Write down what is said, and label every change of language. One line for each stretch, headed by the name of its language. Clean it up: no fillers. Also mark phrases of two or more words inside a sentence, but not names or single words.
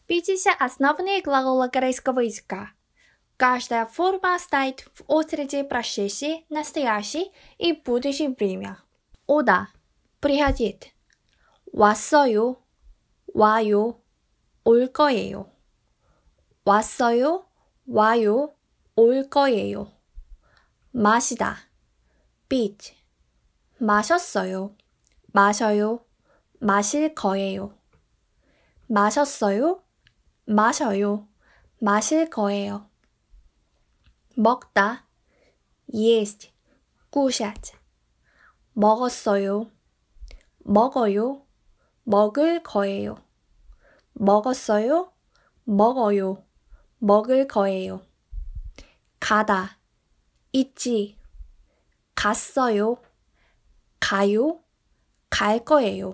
Russian: Видите основные глаголы корейского языка. Каждая форма стоит в очереди прошедший, настоящий и будущее время.
Korean: 오다, приходить. 왔어요, 와요, 올 거예요. 왔어요, 와요, 올 거예요. 마시다, 빛. 마셨어요, 마셔요, 마실 거예요. 마셨어요, 마셔요, 마실 거예요. 먹다,
Russian: есть, кушать.
Korean: 먹었어요, 먹어요, 먹을 거예요. 먹었어요, 먹어요, 먹을 거예요. 가다, 있지. 갔어요, 가요, 갈 거예요.